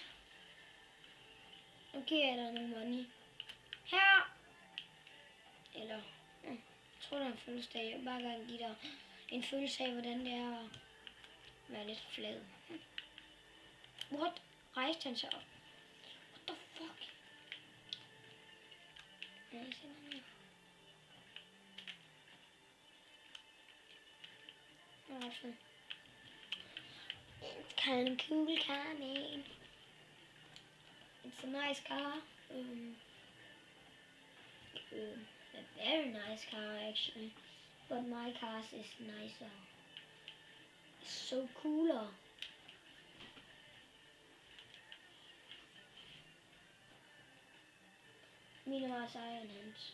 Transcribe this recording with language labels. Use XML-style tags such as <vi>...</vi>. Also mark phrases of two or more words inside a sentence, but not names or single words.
<da>Okay, er der nogle money. Her. Eller, jeg tror, der er en fødselsdag. Jeg vil bare gerne give dig en følelse af, hvordan det er at være lidt flad. What? Rejste han sig op?</da> <en>What the fuck?</en> <da>Ja, jeg ser den her. Det er ret fedt.</da> <en>Kind of cool car, man. It's a nice car. A very nice car, actually. But my car is nicer. It's so cooler.</en> <da>Min er meget sejere end hans.</da>